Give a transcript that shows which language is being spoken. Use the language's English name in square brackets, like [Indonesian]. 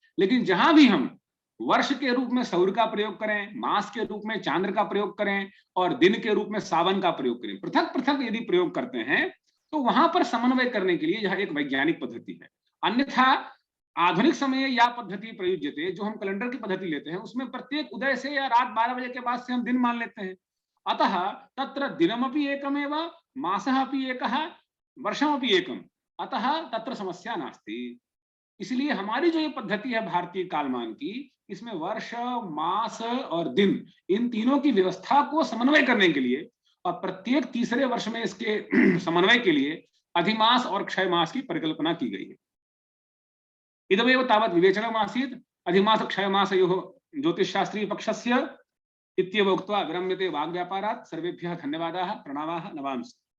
[Hindi] लेकिन जहां भी हम वर्ष के रूप में सौर का प्रयोग करें, मास के रूप में चांद्र का प्रयोग करें और दिन के रूप में सावन का प्रयोग करें, पृथक पृथक यदि प्रयोग करते हैं तो वहां पर समन्वय करने के लिए यह एक वैज्ञानिक पद्धति है। [Sanskrit] अन्यथा आधुनिक समय या पद्धति प्रयुज्यते, [Hindi] जो हम कैलेंडर की पद्धति लेते हैं उसमें प्रत्येक उदय से या रात 12 बजे के बाद से हम दिन मान लेते हैं। [Sanskrit] अतः तत्र दिनमपि एकमेव, मासः अपि एकः, वर्षमपि एकम, अतः तत्र समस्या नास्ति। [Hindi] इसलिए हमारी जो ये पद्धति है भारतीय कालमान की, इसमें वर्ष, मास और दिन, इन तीनों की व्यवस्था को समन्वय करने के लिए और प्रत्येक तीसरे वर्ष में इसके समन्वय के लिए अधिमास और क्षय मास की परिकल्पना की गई है। [Sanskrit] इदमेव तावत् विवेचनमासीत् अधिमास क्षयमासयोः ज्योतिषशास्त्रीय पक्षस्य इत्येव उक्त्वा विरम्यते वाग्व्यापारात्। सर्वेभ्यः धन्यवादाः, प्रणामाः, नमांसि।